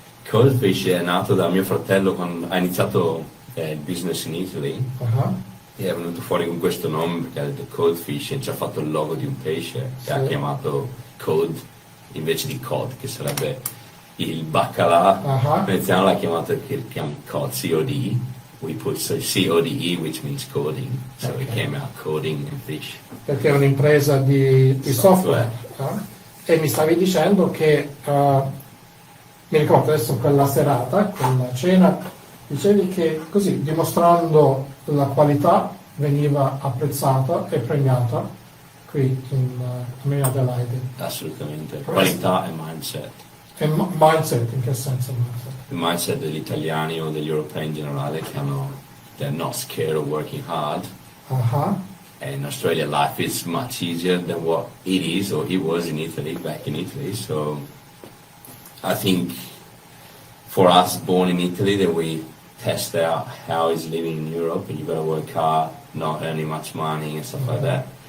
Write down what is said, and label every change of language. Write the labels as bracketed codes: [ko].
[it] Codefish è nato da mio fratello quando ha iniziato il business in Italy. E è venuto fuori con questo nome perché ha detto Codefish e ci ha fatto il logo di un pesce che ha chiamato Code invece di Cod, che sarebbe il baccalà. Veneziano l'ha chiamato Cod, C-O-D. [en] We put C-O-D-E, which means coding, so it came out coding and fish. [it] Perché è un'impresa di software. E mi stavi dicendo che mi ricordo adesso quella serata, quella cena, dicevi che così, dimostrando la qualità, veniva apprezzata e premiata qui in Adelaide. Assolutamente, qualità e mindset. E mindset, in che senso mindset? Il mindset degli italiani o degli europei in generale che [en] they're not scared of working hard. And in Australia life is much easier than what it is or it was in Italy, back in Italy. So I think for us born in Italy that we test out how is living in Europe, and you've got to work hard, not earning much money and stuff like that.